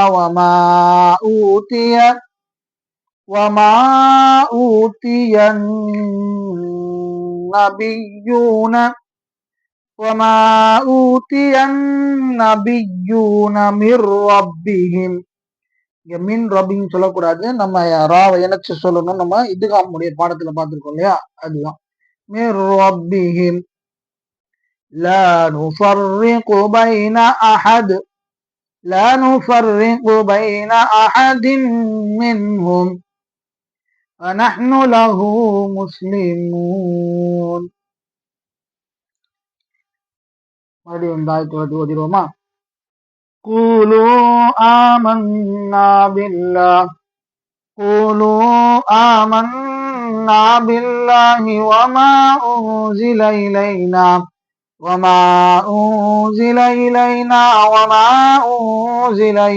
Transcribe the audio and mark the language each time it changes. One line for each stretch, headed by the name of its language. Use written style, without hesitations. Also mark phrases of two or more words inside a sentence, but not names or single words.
Arabic: وما أوتي النبيون من ربهم.
Tamil: மின் ரப்பின்னு சொல்லக்கூடாது, நம்ம ராவை இணைச்சு சொல்லணும். நம்ம இதுகாமுடைய பாடத்துல பார்த்திருக்கோம் இல்லையா, அதுதான்
Arabic: من ربهم لا نفرق بين أحد منهم ونحن له مسلمون.
Tamil: மறுபடியும் இந்த ஆயத்தை ஓதிடுவோமா?
Arabic: قولوا آمنا بالله وما أنزل إلينا وما أنزل